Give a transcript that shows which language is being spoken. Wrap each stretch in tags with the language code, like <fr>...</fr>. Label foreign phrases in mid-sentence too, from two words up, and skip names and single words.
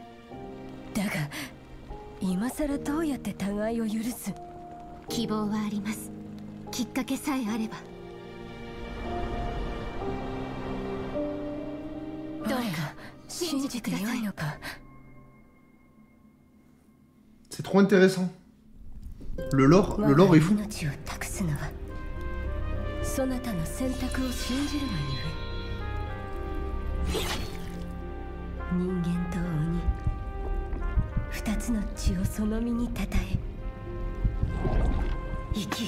<ja>だが今さらどうやって互いを許す？希望はあります。きっかけさえあれば。どうか信じてください。</ja> <fr>C'est trop intéressant. Le lore est fou.</fr> <ja>そなたの選択を信じるがゆえ。人間と鬼、二つの血をその身にたたえ。生きよ。</ja>